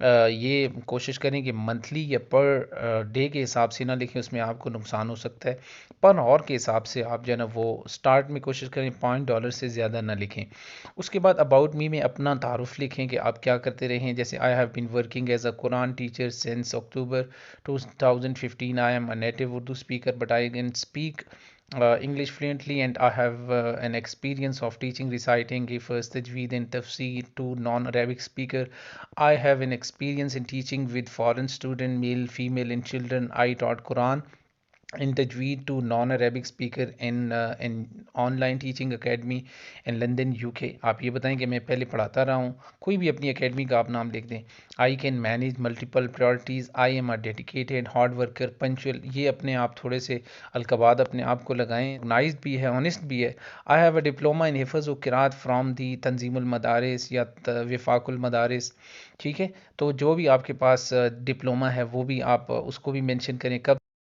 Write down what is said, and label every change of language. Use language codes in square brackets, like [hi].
[ur] یہ کوشش کریں کہ منتھلی یا پر ڈے کے حساب سے نہ لکھیں، اس میں آپ کو نقصان ہو سکتا ہے۔ پر اور کے حساب سے آپ جو ہے نا وہ سٹارٹ میں کوشش کریں $0.5 سے زیادہ نہ لکھیں۔ اس کے بعد اباؤٹ می میں اپنا تعارف لکھیں کہ آپ کیا کرتے رہے ہیں، جیسے [en] I have been working as a Quran teacher since October 2015. I am a native Urdu speaker but I can speak English fluently, and I have an experience of teaching, reciting, Hifz, Tajweed and Tafsir to non-Arabic speaker. I have an experience in teaching with foreign student, male, female and children. I taught Quran in Tajweed to non-Arabic speaker in online teaching academy in London UK. [ur] آپ یہ بتائیں کہ میں پہلے پڑھاتا رہا ہوں، کوئی بھی اپنی اکیڈمی کا آپ نام لکھ دیں۔ [en] I can manage multiple priorities. I am a dedicated hard worker, punctual. [ur] یہ اپنے آپ تھوڑے سے القابات اپنے آپ کو لگائیں، organized بھی ہے، honest بھی ہے۔ [en] I have a diploma in [ur] حفظ و قراءت from the تنظیم المدارس یا وفاق المدارس، ٹھیک ہے؟ تو جو بھی آپ کے پاس ڈپلوما ہے وہ بھی آپ اس کو بھی مینشن کریں، کب۔